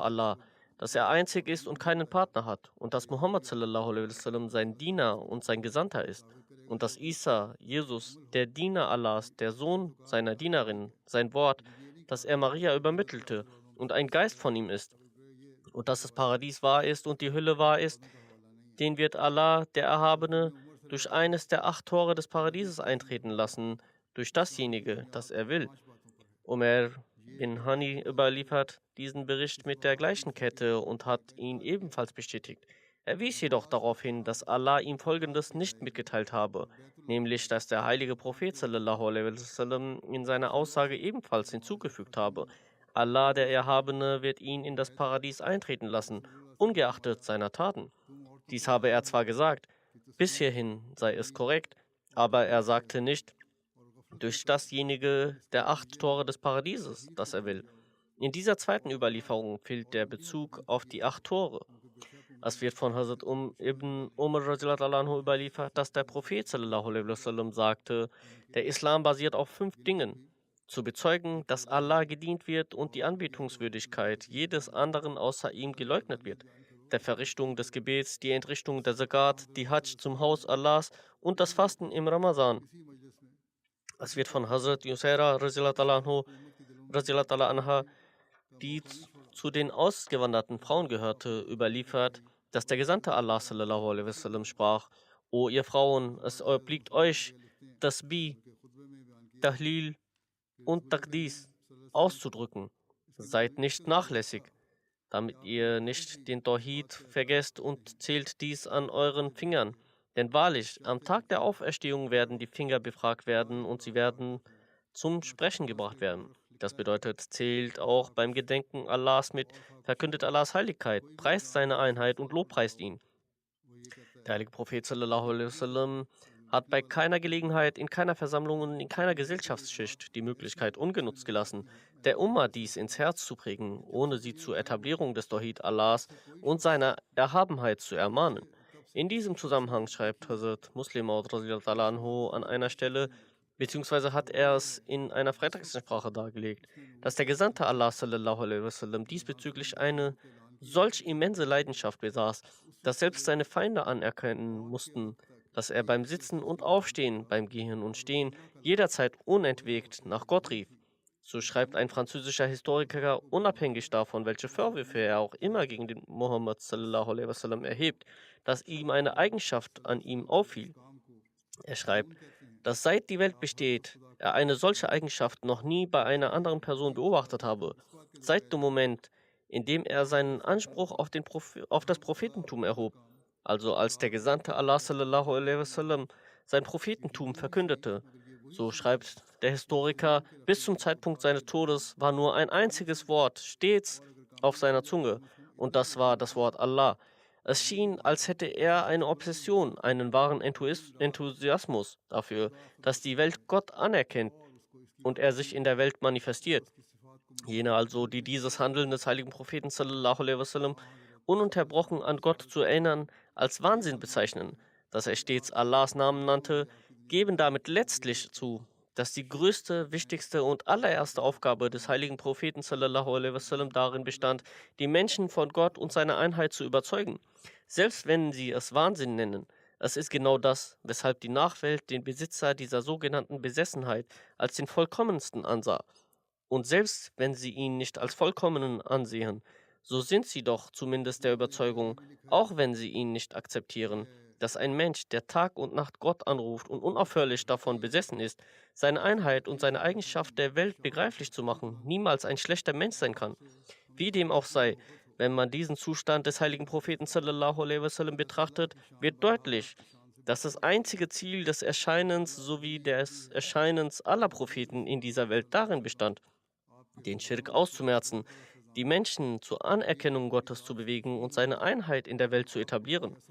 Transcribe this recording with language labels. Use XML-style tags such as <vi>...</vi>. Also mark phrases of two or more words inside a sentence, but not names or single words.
<de>Allah, dass er einzig ist und keinen Partner hat, und dass Muhammad</de> <ar>صلى الله عليه وسلم</ar> <de>sein Diener und sein Gesandter ist, und dass Isa, Jesus, der Diener Allahs, der Sohn seiner Dienerin, sein Wort, das er Maria übermittelte, und ein Geist von ihm ist, und dass das Paradies wahr ist und die Hölle wahr ist, den wird Allah, der Erhabene, durch eines der 8 Tore des Paradieses eintreten lassen, durch dasjenige, das er will. Umar bin Hani überliefert diesen Bericht mit der gleichen Kette und hat ihn ebenfalls bestätigt. Er wies jedoch darauf hin, dass Allah ihm Folgendes nicht mitgeteilt habe, nämlich, dass der heilige Prophet</de> <ar>صلى الله عليه وسلم</ar> <de>in seiner Aussage ebenfalls hinzugefügt habe: Allah, der Erhabene, wird ihn in das Paradies eintreten lassen, ungeachtet seiner Taten. Dies habe er zwar gesagt, bis hierhin sei es korrekt, aber er sagte nicht, durch dasjenige der 8 Tore des Paradieses, das er will. In dieser zweiten Überlieferung fehlt der Bezug auf die 8 Tore. Es wird von Hazrat ibn Umar</de> <ar>رضي الله عنه</ar> <de>überliefert, dass der Prophet</de> <ar>صلى الله عليه وسلم</ar> <de>sagte, der Islam basiert auf 5 Dingen: zu bezeugen, dass Allah gedient wird und die Anbetungswürdigkeit jedes anderen außer ihm geleugnet wird, der Verrichtung des Gebets, die Entrichtung der Zakat, die Hajj zum Haus Allahs und das Fasten im Ramazan. Es wird von Hazrat Yusaira</de> <ar>رضي الله عنها,</ar> <de>die zu den ausgewanderten Frauen gehörte, überliefert, dass der Gesandte Allah</de> <ar>صلى الله عليه وسلم</ar> <de>sprach: O ihr Frauen, es obliegt euch, Tasbih, Tahlil und Taqdis auszudrücken. Seid nicht nachlässig, damit ihr nicht den Tawhid vergesst, und zählt dies an euren Fingern. Denn wahrlich, am Tag der Auferstehung werden die Finger befragt werden und sie werden zum Sprechen gebracht werden. Das bedeutet, zählt auch beim Gedenken Allahs mit, verkündet Allahs Heiligkeit, preist seine Einheit und lobpreist ihn. Der heilige Prophet</de> <ar>صلى الله عليه وسلم</ar> <de>hat bei keiner Gelegenheit, in keiner Versammlung und in keiner Gesellschaftsschicht die Möglichkeit ungenutzt gelassen, der Umma dies ins Herz zu prägen, ohne sie zur Etablierung des Tawhid Allahs und seiner Erhabenheit zu ermahnen. In diesem Zusammenhang schreibt Hazrat Muslim Maud</de> <ar>رضي الله عنه</ar> <de>an einer Stelle, beziehungsweise hat er es in einer Freitagssprache dargelegt, dass der Gesandte Allah</de> <ar>صلى الله عليه وسلم</ar> <de>diesbezüglich eine solch immense Leidenschaft besaß, dass selbst seine Feinde anerkennen mussten, dass er beim Sitzen und Aufstehen, beim Gehen und Stehen jederzeit unentwegt nach Gott rief. So schreibt ein französischer Historiker, unabhängig davon, welche Vorwürfe er auch immer gegen den Muhammad</de> <ar>صلى الله عليه وسلم</ar> <de>erhebt, dass ihm eine Eigenschaft an ihm auffiel. Er schreibt, dass seit die Welt besteht, er eine solche Eigenschaft noch nie bei einer anderen Person beobachtet habe. Seit dem Moment, in dem er seinen Anspruch auf das Prophetentum erhob, also als der Gesandte Allah</de> <ar>صلى الله عليه وسلم</ar> <de>sein Prophetentum verkündete. So schreibt der Historiker, bis zum Zeitpunkt seines Todes war nur ein einziges Wort stets auf seiner Zunge, und das war das Wort Allah. Es schien, als hätte er eine Obsession, einen wahren Enthusiasmus dafür, dass die Welt Gott anerkennt und er sich in der Welt manifestiert. Jene also, die dieses Handeln des heiligen Propheten</de> <ar>صلى الله عليه وسلم</ar> <de>ununterbrochen an Gott zu erinnern, als Wahnsinn bezeichnen, dass er stets Allahs Namen nannte, geben damit letztlich zu, dass die größte, wichtigste und allererste Aufgabe des heiligen Propheten</de> <ar>صلى الله عليه وسلم</ar> <de>darin bestand, die Menschen von Gott und seiner Einheit zu überzeugen. Selbst wenn sie es Wahnsinn nennen, es ist genau das, weshalb die Nachwelt den Besitzer dieser sogenannten Besessenheit als den vollkommensten ansah. Und selbst wenn sie ihn nicht als vollkommenen ansehen, so sind sie doch zumindest der Überzeugung, auch wenn sie ihn nicht akzeptieren, dass ein Mensch, der Tag und Nacht Gott anruft und unaufhörlich davon besessen ist, seine Einheit und seine Eigenschaft der Welt begreiflich zu machen, niemals ein schlechter Mensch sein kann. Wie dem auch sei, wenn man diesen Zustand des heiligen Propheten</de> <ar>صلى الله عليه وسلم</ar> <de>betrachtet, wird deutlich, dass das einzige Ziel des Erscheinens sowie des Erscheinens aller Propheten in dieser Welt darin bestand, den Schirk auszumerzen, die Menschen zur Anerkennung Gottes zu bewegen und seine Einheit in der Welt zu etablieren.</de>